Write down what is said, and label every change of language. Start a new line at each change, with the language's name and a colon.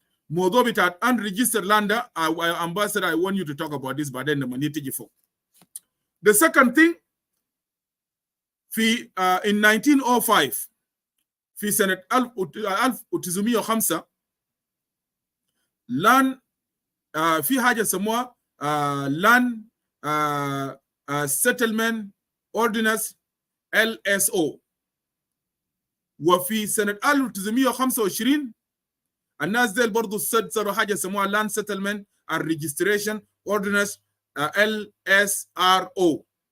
Arabic: موضوع بتاع
English: unregistered land ده ambassador I want you to talk about this
Arabic: بعدين لما نيجي فوق.
English: The second thing
Arabic: في in 1905 في سنة 1905 لان في حاجة سموها لان
English: settlement ordinance LSO.
Arabic: وفي سنة 1925 الناس ديل برضو صدروا حاجة سموها
English: land settlement and registration ordinance
Arabic: LSRO.